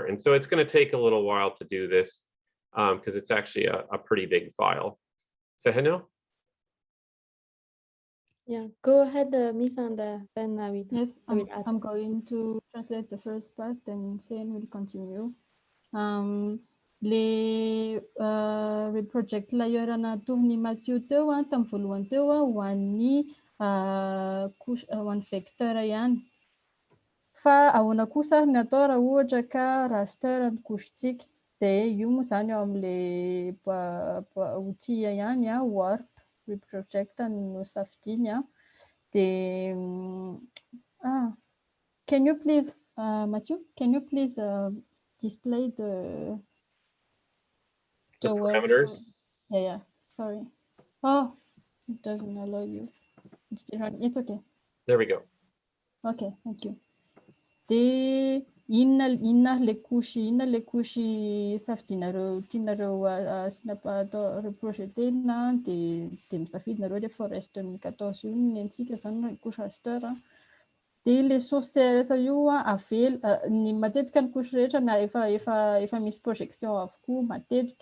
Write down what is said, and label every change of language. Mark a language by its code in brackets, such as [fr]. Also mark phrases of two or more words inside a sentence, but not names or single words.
[en] And so it's going to take a little while to do this because it's actually a pretty big file. Seheno? Yeah, go ahead, Miss Anda. Then I will. Yes, I will add. I'm going to translate the first part, then Sen will continue. [mg] Le reproject layer natohony Mathieu teo tamin'ny voalohany teo ho an'ny ho an'ny vecteur ihany. Fa ahoana kosa ny atao raha ohatra ka raster ny kosotsika, dia io moa zany ao amin'le outil ihany [en] warp reproject [mg] no safidiny. [en] Can you please Matthew, can you please display the word? Parameters. Yeah, sorry. Oh, it doesn't allow you. It's okay. There we go. Okay, thank you. [mg] De inona le couche safidianareo tianareo asina atao reprojectena de misafidinareo le forest 2014 io nentsika zany [fr] couche raster. [mg] De le source rehetra io ny matetika ny couche rehetra na efa misy projection avokoa matetika.